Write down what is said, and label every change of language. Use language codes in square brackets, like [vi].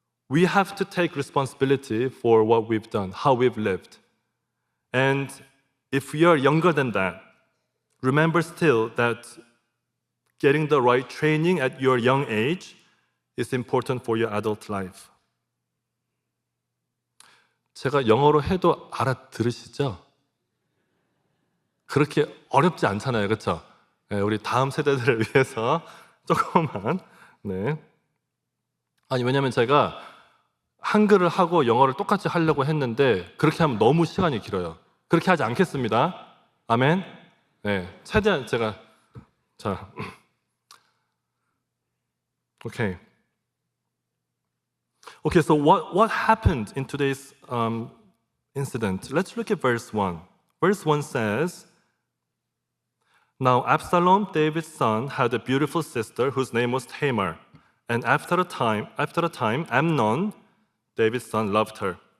[en] We have to take responsibility for what we've done, how we've lived. And if you are younger than that, remember still that getting the right training at your young age is important for your adult life. [ko] 제가 영어로 해도 알아들으시죠? 그렇게 어렵지 않잖아요, 그렇죠? 네, 우리 다음 세대들을 위해서 조금만. 네. 아니 왜냐면 제가 한글을 하고 영어를 똑같이 하려고 했는데 그렇게 하면 너무 시간이 길어요. 그렇게 하지 않겠습니다. 아멘. 네, 최대한 제가 자, okay. [en] Okay, so what happened in today's incident? Let's look at verse 1. Verse 1 says, Now Absalom, David's son, had a beautiful sister whose name was Tamar. And after a time, Amnon, David's son, loved her.